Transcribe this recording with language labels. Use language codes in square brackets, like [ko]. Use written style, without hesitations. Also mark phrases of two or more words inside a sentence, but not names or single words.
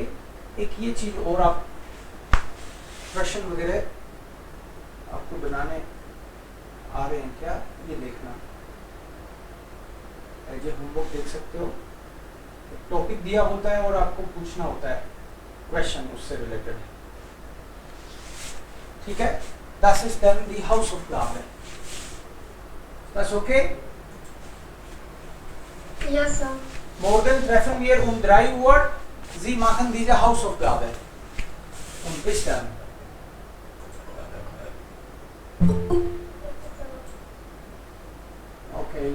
[hi] एक ये चीज और आप प्रश्न वगैरह आपको बनाने आ रहे हैं क्या, ये देखना। [en] as a homework [hi] देख सकते हो। टॉपिक दिया होता है और आपको पूछना होता है क्वेश्चन उससे रिलेटेड। ठीक है, [de] das ist dann die Hausaufgabe. Das okay? [en] Yes, sir. [de] Morgen treffen wir um 3 Uhr. Sie machen diese Hausaufgabe. Und bis dann. Okay.